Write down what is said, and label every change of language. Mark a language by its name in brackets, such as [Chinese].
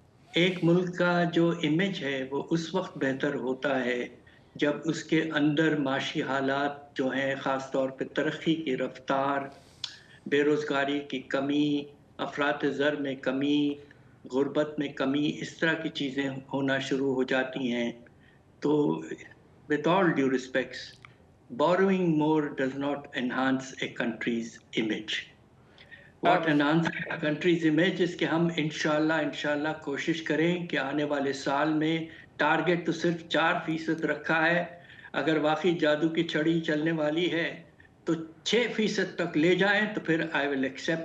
[Urdu] ایک ملک کا جو امیج ہے وہ اس وقت بہتر ہوتا ہے جب اس کے اندر معاشی حالات جو ہیں، خاص طور پہ ترقی کی رفتار، بے روزگاری کی کمی، افراط زر میں کمی، غربت میں کمی، اس طرح کی چیزیں ہونا شروع ہو جاتی ہیں. [English] تو with all due respects, borrowing more does not enhance a country's image. What enhances a country's image is [Urdu] کہ ہم انشاءاللہ کوشش کریں کہ آنے والے سال میں ٹارگٹ تو صرف 4% رکھا ہے، اگر واقعی جادو کی چھڑی چلنے والی ہے تو 6% تک لے جائیں تو پھر [English] I will accept.